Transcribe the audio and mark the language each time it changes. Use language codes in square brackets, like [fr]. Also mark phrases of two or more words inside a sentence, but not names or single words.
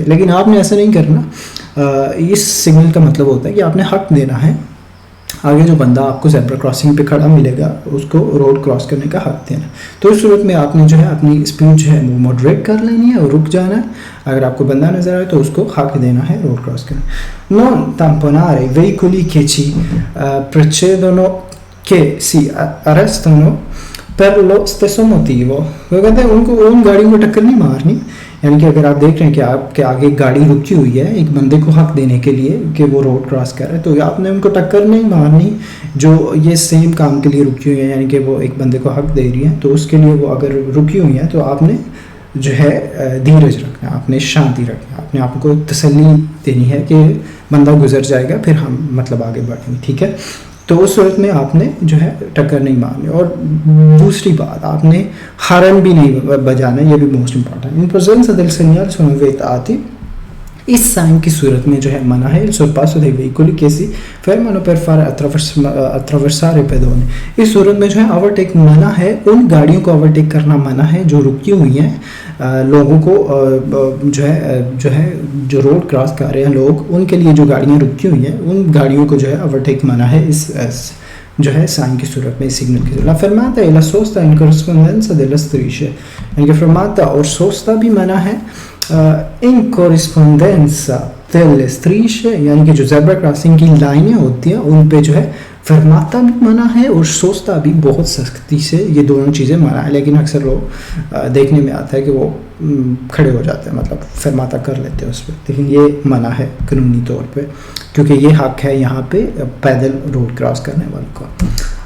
[hi] लेकिन आपने ऐसा नहीं करना। इस सिग्नल का मतलब होता है कि आपने हक देना है, आगे जो बंदा आपको [en] zebra crossing [hi] पे खड़ा मिलेगा उसको [en] road cross [hi] करने का हक देना। तो इस सूरत में आपने जो है अपनी स्पीड जो है वो मॉडरेट कर लेनी है और रुक जाना है। अगर आपको बंदा नज़र आए तो उसको हक देना है [en] road cross [hi] करना। [it] non tamponare veicoli che ci precedono, che si arrestano per lo stesso motivo। [hi] वो कहते हैं उनको उन गाड़ियों को टक्कर नहीं मारनी, यानी कि अगर आप देख रहे हैं कि आपके आगे एक गाड़ी रुकी हुई है एक बंदे को हक देने के लिए कि वो [en] road cross [hi] कर रहा है, तो आपने उनको टक्कर नहीं मारनी जो ये सेम काम के लिए रुकी हुई है, यानी कि वो एक बंदे को हक दे रही है, तो उसके लिए वो अगर रुकी हुई है तो आपने जो है धीरज रखना, आपने शांति रखना, अपने आप को तसल्ली देनी है कि बंदा गुजर जाएगा फिर हम मतलब आगे बढ़ेंगे, ठीक है। तो उस सूरत में आपने जो है टक्कर नहीं मारनी। और दूसरी बात, आपने हॉर्न भी नहीं बजाना, ये भी [en] most important. [it] इन presenza del segnale sono vietati, [hi] इस साइन की सूरत में जो है मना है [it] il sorpasso dei veicoli che si fermano per fare attraversare pedoni। [hi] इस सूरत में जो है ओवरटेक मना है, उन गाड़ियों को ओवरटेक करना मना है जो रुकी हुई हैं। लोगों को जो [en] road cross [hi] कर रहे हैं लोग, उनके लिए जो गाड़ियाँ रुकी हुई हैं उन गाड़ियों को जो है ओवरटेक मना है इस जो है साइन की सूरत में, सिग्नल की सूरत। [it] La fermata e la sosta in corrispondenza delle strisce, [hi] यानी कि fermata और sosta भी मना है [it] in corrispondenza delle strisce, [hi] यानी कि जो [en] zebra crossing [hi] की लाइनें होती हैं उन पे जो है फरमाता भी मना है और सोचता भी बहुत सख्ती से, ये दोनों चीज़ें मना है। लेकिन अक्सर लोग देखने में आता है कि वो खड़े हो जाते हैं, मतलब फरमाता कर लेते हैं उस पर, लेकिन ये मना है कानूनी तौर पे, क्योंकि ये हक है यहाँ पे पैदल [en] road cross [hi] करने वालों का।